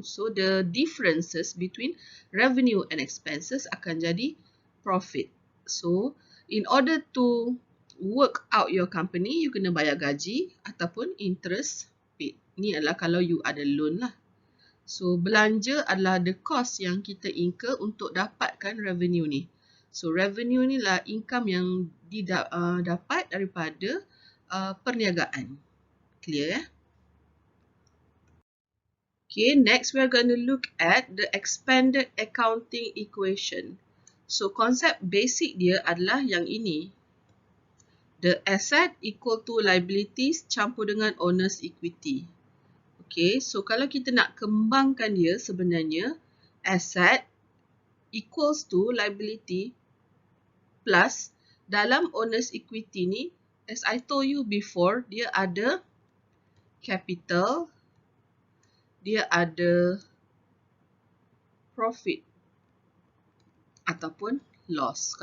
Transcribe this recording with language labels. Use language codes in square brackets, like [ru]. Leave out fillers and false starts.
[en] So, the differences between revenue and expenses [ms] akan jadi [en] profit. So, in order to work out your company, you [ms] kena bayar gaji ataupun [en] interest paid. [ms] Ni adalah kalau you ada loan lah. So, belanja adalah the cost yang kita incur untuk dapatkan revenue ni. So, revenue ni lah income yang dapat daripada perniagaan. [en] Clear ya? Okay, next we're going to look at the expanded accounting equation. [ms] So, konsep basic dia adalah yang ini. [en] The asset equal to liabilities [ms] campur dengan [en] owner's equity. [ms] Okay, so kalau kita nak kembangkan dia sebenarnya, [en] asset equals to liability plus [ms] dalam owner's equity ni, [en] as I told you before, [ms] dia ada capital, dia ada profit ataupun loss.